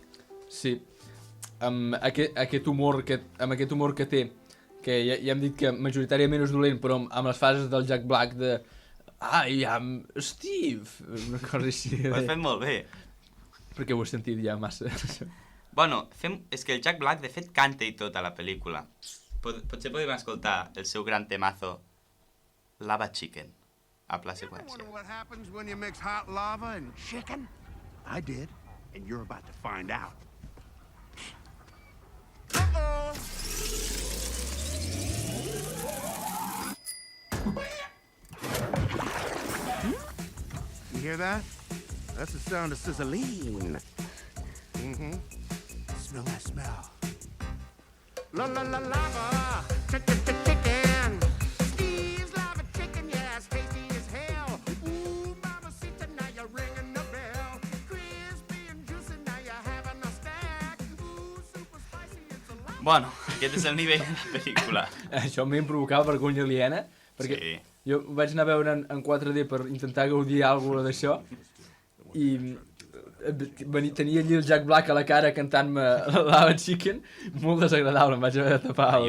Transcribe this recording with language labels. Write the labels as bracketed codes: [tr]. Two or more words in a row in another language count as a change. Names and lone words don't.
[ca] Sí, amb aquest humor que té, que ja hem dit que majoritàriament és dolent, però amb les fases del Jack Black de I am Steve, una cosa així. Ho has fet molt bé. Perquè ho he sentit ja massa. Bueno, és que el Jack Black de fet canta i tot a la pel·lícula. Potser podem escoltar el seu gran temazo Lava Chicken a pla seqüència. [en] What happens when you mix hot lava and chicken? I did, and you're about to find out. Uh-oh! You hear that? That's the sound of sizzling. Smell that smell. La la la lava, chicken. Steve's lava chicken, yeah, it's tasty as hell. Ooh, mamacita, now you're ringing the bell. Crispy and juicy, now you're having a snack. Ooh, super spicy, it's a lot. [ca] Bueno, aquest és el nivell de la pel·lícula. Això a mi em provocava vergonya aliena, perquè jo vaig anar a veure en 4D per intentar gaudir alguna cosa d'això, i tenia allí el Jack Black a la cara cantant-me Lava Chicken, molt desagradable, em vaig haver de tapar els ulls.